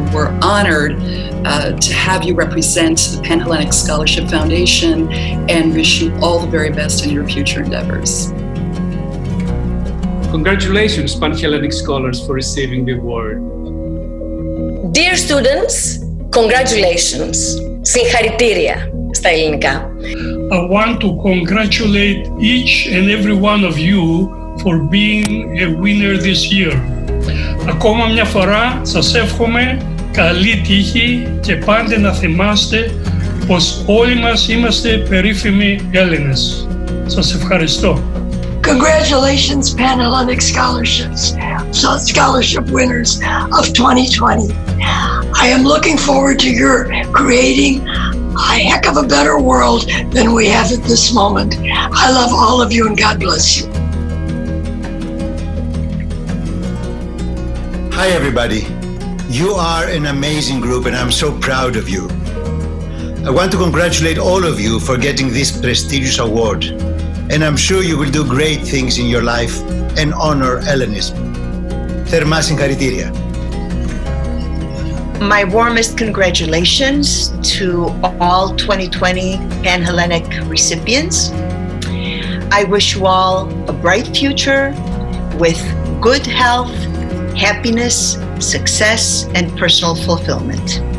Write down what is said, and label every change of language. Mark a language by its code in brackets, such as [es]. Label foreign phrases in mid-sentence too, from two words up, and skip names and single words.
[en] We're honored to have you represent the PanHellenic Scholarship Foundation and wish you all the very best in your future endeavors. Congratulations, PanHellenic Scholars, for receiving the award. Dear students, congratulations. [el] Συγχαρητήρια στα ελληνικά. [en] I want to congratulate each and every one of you for being a winner this year. [el] Ακόμα μια φορά σας εύχομαι καλή τύχη και πάντα να θυμάστε πως όλοι μας είμαστε περίφημοι Έλληνες. Σας ευχαριστώ. [en] Congratulations, PanHellenic Scholarship winners of 2020. I am looking forward to your creating a heck of a better world than we have at this moment. I love all of you and God bless you. Hi everybody. You are an amazing group and I'm so proud of you. I want to congratulate all of you for getting this prestigious award, and I'm sure you will do great things in your life and honor Hellenism. [el] Θερμά συγχαρητήρια. [en] My warmest congratulations to all 2020 PanHellenic recipients. I wish you all a bright future with good health, happiness, success, and personal fulfillment.